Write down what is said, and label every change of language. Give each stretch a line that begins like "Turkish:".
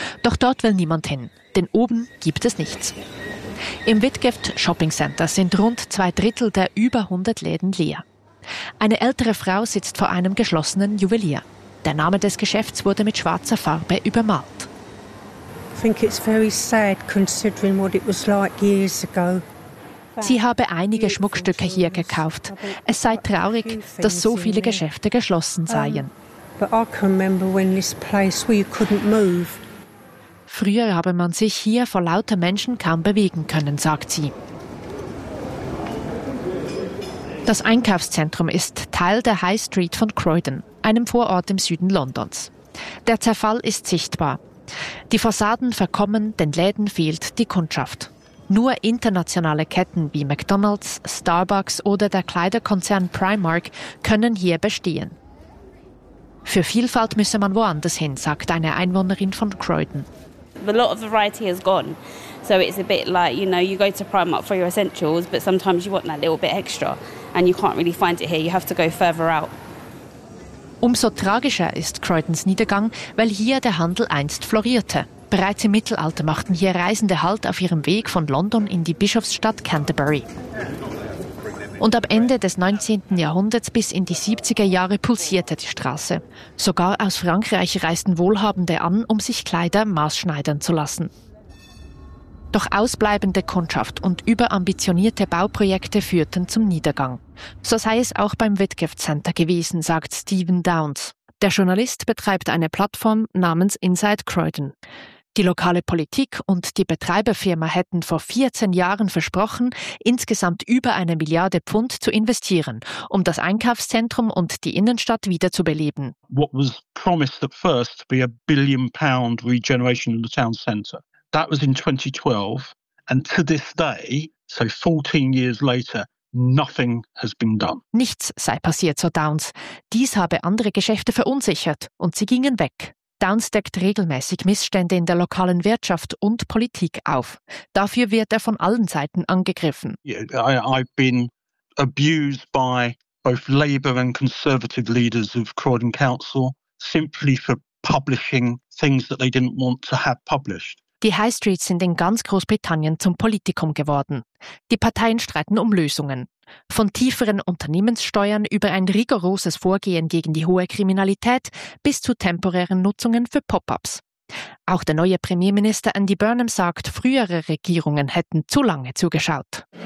German: Doch dort will niemand hin, denn oben gibt es nichts. Im Whitgift Shopping Center sind rund 2/3 der über 100 Läden leer. Eine ältere Frau sitzt vor einem geschlossenen Juwelier. Der Name des Geschäfts wurde mit schwarzer Farbe übermalt.
English: I think it's very sad considering what it was like years ago.
German: Sie habe einige Schmuckstücke hier gekauft. Es sei traurig, dass so viele Geschäfte geschlossen seien.
English: But I can remember when this place where you couldn't move.
German: Früher habe man sich hier vor lauter Menschen kaum bewegen können, sagt sie. Das Einkaufszentrum ist Teil der High Street von Croydon, einem Vorort im Süden Londons. Der Zerfall ist sichtbar. Die Fassaden verkommen, den Läden fehlt die Kundschaft. Nur internationale Ketten wie McDonald's, Starbucks oder der Kleiderkonzern Primark können hier bestehen. Für Vielfalt müsse man woanders hin, sagt eine Einwohnerin von Croydon.
English: A lot of variety has gone. So it's a bit like, you know, you go to Primark for your essentials, but sometimes you want that little bit extra. And you can't really find it here, you have to go further out.
German: Umso tragischer ist Croydons Niedergang, weil hier der Handel einst florierte. Bereits im Mittelalter machten hier Reisende Halt auf ihrem Weg von London in die Bischofsstadt Canterbury. Und ab Ende des 19. Jahrhunderts bis in die 70er Jahre pulsierte die Straße. Sogar aus Frankreich reisten Wohlhabende an, um sich Kleider maßschneidern zu lassen. Doch ausbleibende Kundschaft und überambitionierte Bauprojekte führten zum Niedergang. So sei es auch beim Whitgift Center gewesen, sagt Stephen Downes. Der Journalist betreibt eine Plattform namens Inside Croydon. Die lokale Politik und die Betreiberfirma hätten vor 14 Jahren versprochen, insgesamt über 1 Milliarde Pfund zu investieren, um das Einkaufszentrum und die Innenstadt wiederzubeleben.
English: What was promised at first to be £1 billion regeneration of the town centre. That was in 2012, and to this day, so 14 years later, nothing has been done.
German: Nichts sei passiert, so Downes. Dies habe andere Geschäfte verunsichert und sie gingen weg. Downes deckt regelmäßig Missstände in der lokalen Wirtschaft und Politik auf. Dafür wird er von allen Seiten angegriffen.
English: I've been abused by both Labour and Conservative leaders of Croydon Council simply for publishing things that they didn't want to have published.
German: Die High Streets sind in ganz Großbritannien zum Politikum geworden. Die Parteien streiten um Lösungen. Von tieferen Unternehmenssteuern über ein rigoroses Vorgehen gegen die hohe Kriminalität bis zu temporären Nutzungen für Pop-ups. Auch der neue Premierminister Andy Burnham sagt, frühere Regierungen hätten zu lange zugeschaut.